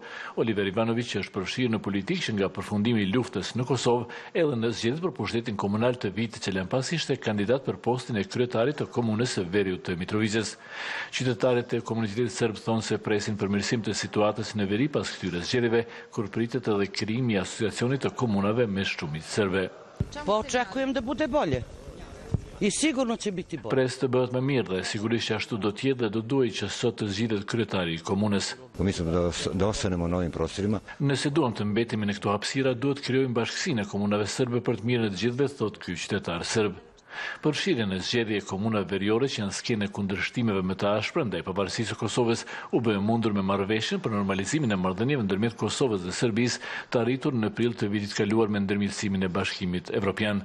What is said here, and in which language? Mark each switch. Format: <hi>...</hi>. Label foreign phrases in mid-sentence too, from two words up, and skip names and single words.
<sq>Oliver Ivanović është përfshirë në politikë që nga përfundimi i luftës në Kosovë edhe në zgjedhjet për pushtetin komunal të vitit që lan pas ishte kandidat për postin e kryetarit të komunës së veriut të Mitrovicës. Qytetarët e komunitetit serb thonë se presin përmirësim të situatës në veri pas këtyre zgjedhjeve, kur pritet edhe krijimi i asociacionit të komunave me shumicë serbe.</sq> <sr>Po očekujem da bude bolje. I sigurno će biti bolje.</sr> <sq>Pres të bëhet më mirë dhe sigurisht ashtu do të jetë dhe do duhej që sot të zgjidhet kryetari i komunës.</sq> <sr>Mislim da ostanemo na ovim prostorima.</sr> <sq>Nëse duam të mbetemi në këto hapësira, duhet krijojmë bashkësinë e komunave serbe për të mirën e të gjithëve, thot ky qytetar serb. Përfshirjen e zgjedhjeve e komunave veriore që janë skenë e kundërshtimeve më të ashpra ndaj pavarësisë së Kosovës u bë mundur me marrëveshjen për normalizimin e marrëdhënieve ndërmjet Kosovës dhe Serbisë të arritur në prill të vitit kaluar me ndërmjetësimin e Bashkimit Evropian.</sq>